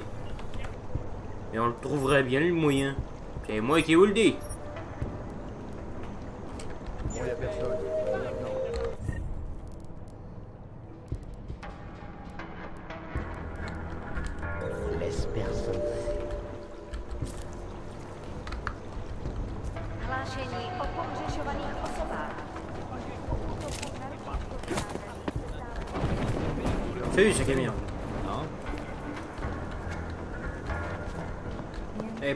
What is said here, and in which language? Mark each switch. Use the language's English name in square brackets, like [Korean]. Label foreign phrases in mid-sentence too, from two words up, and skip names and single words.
[French] Et on le trouvera bien, le moyen. C'est moi qui vous le dis. Bon, y a personne. Laisse personne. [Czech] Hlášení o pohřešovaných osobách. [French] Salut, c'est Camille. Non. Eh,